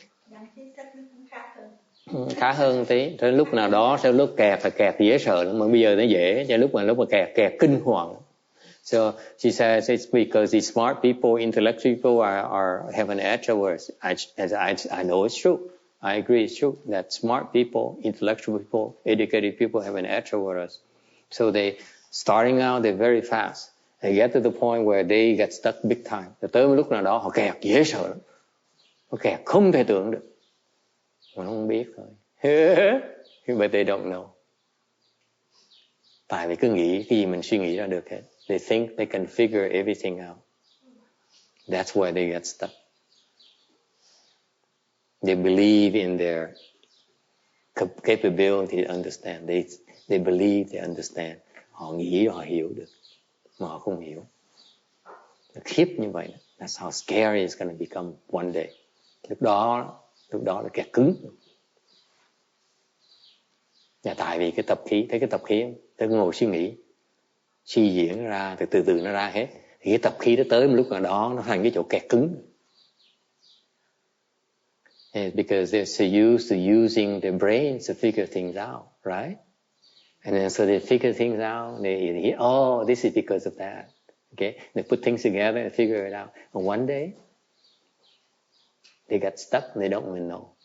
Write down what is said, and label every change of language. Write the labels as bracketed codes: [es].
[vi] Nhân trí thức nó cũng khác hơn. Khá hơn tí. Tới lúc nào đó, sau lúc kẹt là kẹt dễ sợ lắm. Mà bây giờ nó dễ. Cho lúc mà kẹt kinh hoàng. [en] So she says it's because these smart people, intellectual people have an edge over us. I know it's true. I agree it's true that smart people, intellectual people, educated people have an edge over us. So they, starting out, they're very fast. They get to the point where they get stuck big time. [vi] Tới một lúc nào đó họ kẹt dễ sợ lắm. Họ kẹt không thể tưởng được. Mà nó không biết thôi. [en] But they don't know. [vi] Tại vì cứ nghĩ cái gì mình suy nghĩ ra được hết. [en] They think they can figure everything out. That's why they get stuck. They believe in their capability to understand. They believe they understand. [vi] Họ nghĩ họ hiểu được, mà họ không hiểu. Nó khiếp như vậy. [en] That's how scary it's going to become one day. [vi] Lúc đó là kẹt cứng. Và tại vì cái tập khí, thấy cái tập khí không? Tôi ngồi suy nghĩ, suy diễn ra, từ từ nó ra hết. Thì cái tập khí nó tới một lúc nào đó nó thành cái chỗ kẹt cứng. [en] And because they're so used to using their brains to figure things out, right? And then so they figure things out. They hear, oh, this is because of that. Okay, they put things together and figure it out. And one day they get stuck and they don't even know.